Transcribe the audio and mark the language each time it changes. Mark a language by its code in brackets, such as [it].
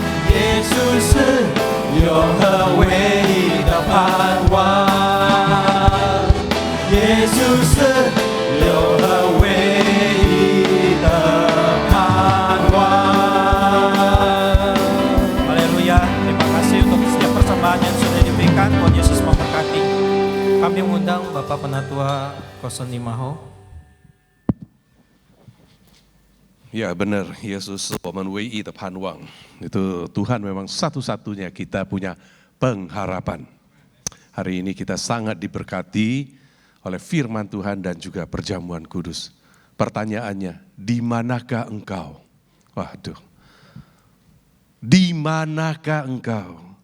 [zh] 耶稣是永恒唯一的盼望。耶稣是永恒唯一的盼望。 [id] Haleluya, terima kasih untuk setiap persembahan yang sudah diberikan. Tuhan Yesus memberkati. Kami mengundang Bapak Penatua Koson Limaho. Ya benar, [zh] Yesus 我们唯一的盼望. [id] Itu Tuhan memang satu-satunya kita punya pengharapan. Hari ini kita sangat diberkati oleh firman Tuhan dan juga perjamuan kudus. Pertanyaannya, di manakah engkau? Waduh, di manakah engkau?